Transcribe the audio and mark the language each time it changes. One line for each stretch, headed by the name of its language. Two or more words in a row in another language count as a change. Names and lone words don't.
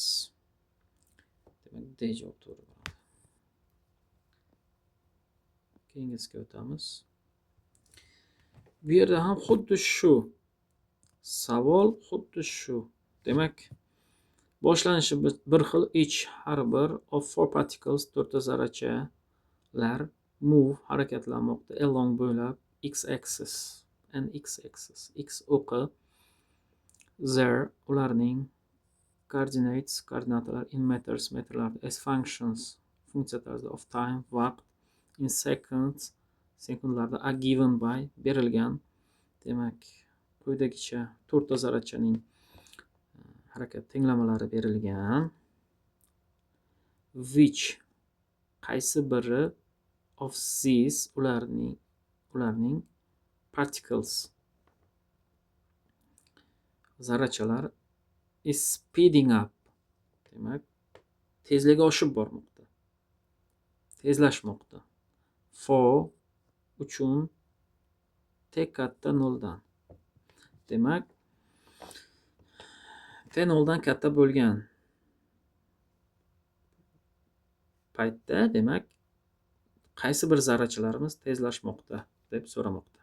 Uzbek: Demak, D javob to'g'ri bo'ladi. Keyingisiga o'tamiz. Bu yerda ham xuddi shu savol, xuddi shu. Demak, Boshlanishi bir xil.
English: Each
Uzbek: har bir
English: of four particles
Uzbek: to'rtta zarrachalar
English: move harakatlanmoqda along bo'ylab x axis and x axis
Uzbek: x o'qi
English: their ularning coordinates koordinatalar in meters metrlarda as functions
Uzbek: funksiya tarzida
English: of time vaqt in seconds sekundlarda are given by berilgan.
Uzbek: Demak, quyidagicha to'rtta zarrachaning harakat tenglamalari berilgan.
English: Which
Uzbek: qaysi biri
English: of these ularning particles zarrachalar is speeding up.
Uzbek: Demak, tezligi oshib bormoqda. Tezlashmoqda. For uchun t katta noldan. Demak, t noldan katta bo'lgan paytda, demak, qaysi bir zarrachalarimiz tezlashmoqda deb so'ramoqda.